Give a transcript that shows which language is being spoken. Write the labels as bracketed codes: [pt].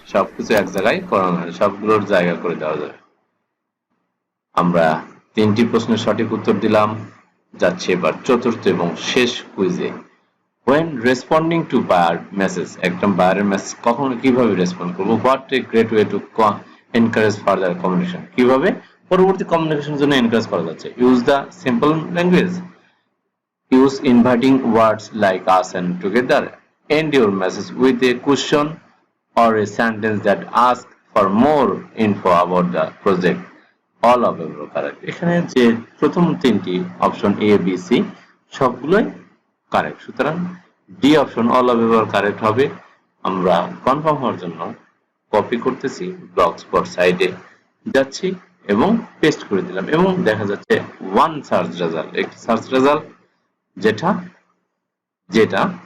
[bn] সবকিছু এক জায়গায় করানো হয়, সবগুলোর জায়গা করে দেওয়া যায়। আমরা তিনটি প্রশ্নের সঠিক উত্তর দিলাম। যাচ্ছে এবার চতুর্থ এবং শেষ কুইজে। [en] when responding to buyer message, [bn] একটা বায়ারের মেসেজ কখন কিভাবে রেসপন্ড করব? [en] what a great way to encourage further communication, [bn] কিভাবে পরবর্তী কমিউনিকেশনের জন্য এনকারেজ করা যাচ্ছে? [en] use the simple language, use inviting words like us and together, end your message with a question or a sentence that asks for more info about the project. all of them correct. [bn] এখানে যে প্রথম তিনটি option A B C সবগুলোই correct, সুতরাং D option all of ever correct হবে। আমরা confirm হওয়ার জন্য কপি করতেছি, ব্লগস্পট সাইটে যাচ্ছি এবং পেস্ট করে দিলাম এবং দেখা যাচ্ছে ওয়ান সার্চ রেজাল্ট, একটি সার্চ রেজাল্ট যেটা